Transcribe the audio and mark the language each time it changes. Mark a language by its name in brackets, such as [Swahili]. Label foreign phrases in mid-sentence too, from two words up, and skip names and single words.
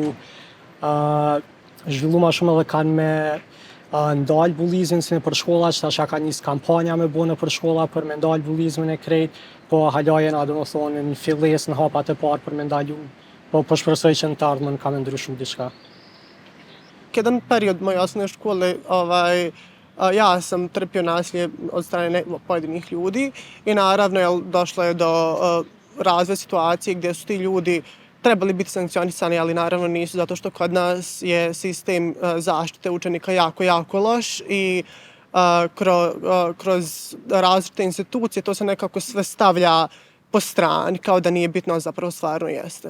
[Albanian] zhvillu ma shumë edhe kanë me ndalë bullizmin si në për shkolla, që tasha ka njës kampanja me bo në për shkolla për me ndalë bullizmin e krejt, po hala jena do më thonë në filles në hapat e parë për me ndalu, po shpresoj që në të ardhmen ka me ndryshu diçka. [Bosnian] Jedan period moje osnovne škole, ja sam trpio nasilje od strane pojedinih ljudi i naravno došlo je do razvoja situacije gdje su ti ljudi trebali biti sankcionisani, ali naravno nisu, zato što kod nas je sistem zaštite učenika jako loš i kroz različite institucije to se nekako sve stavlja po strani, kao da nije bitno, zapravo stvarno jeste.